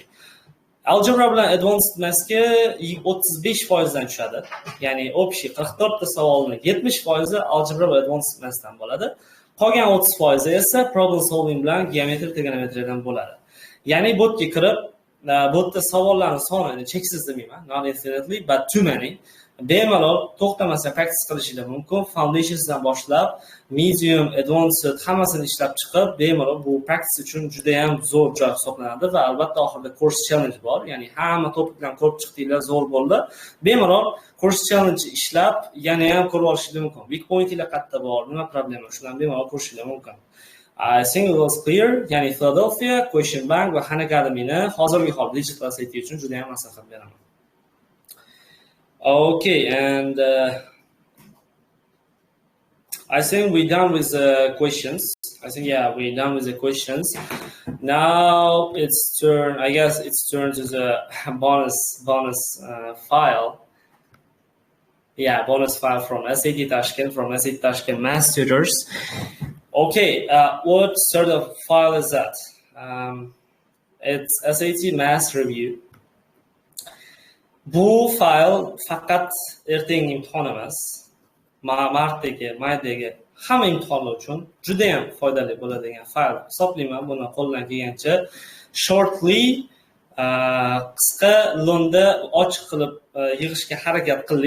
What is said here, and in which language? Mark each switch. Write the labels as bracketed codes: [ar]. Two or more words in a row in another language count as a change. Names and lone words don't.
[uz] Algebra bilan [en] Advanced Mathsga [uz] 35% dan tushadi. Ya'ni общий 44 ta savolning 70% Algebra va [en] Advanced Mathsdan [uz] bo'ladi. Qolgan 30% esa [en] Problem Solving [uz] bilan Geometry, Trigonometrydan bo'ladi. Ya'ni bu yerga kirib, bu yerda savollarning soni cheksiz demayman, [en] not infinitely, but too many. [uz] Bemalol to'xtamasdan practice qilishingiz mumkin. Foundationsdan boshlab, medium, advanced hammasini ishlab chiqib, bemalol bu practice uchun juda ham zo'r joy hisoblanadi va albatta oxirida [en] course challenge [uz] bor. Ya'ni hamma topiklarni ko'rib chiqdinglar, zo'r bo'ldi. Bemalol [en] course challenge [uz] ishlab, yana ham ko'rib olishingiz mumkin. [en] Weak pointlar [uz] qayerda bor, nima problema, shularni bemalol ko'rishingiz mumkin. [en] I think it was clear. [uz] Ya'ni Philadelphia, Question Bank va Khan Academy'ni hozirgi holda Digital SAT uchun juda ham maslahat beraman. [en] Okay, and I think we're done with the questions. I think, yeah, we're done with the questions. Now it's turn, I guess it's turn to the bonus file. Yeah, bonus file from SATashkent, from SATashkent Math Tutors. Okay, what sort of file is that? It's SAT Math Review. [uz] Bu fayl faqat ertangi imtihon emas, martdagi, maydagi hamma imtihonlar uchun juda ham foydali bo'ladigan fayl hisoblayman. Buni qo'ldan kelgancha shortly qisqa lo'nda ochiq qilib yig'ishga harakat qildik.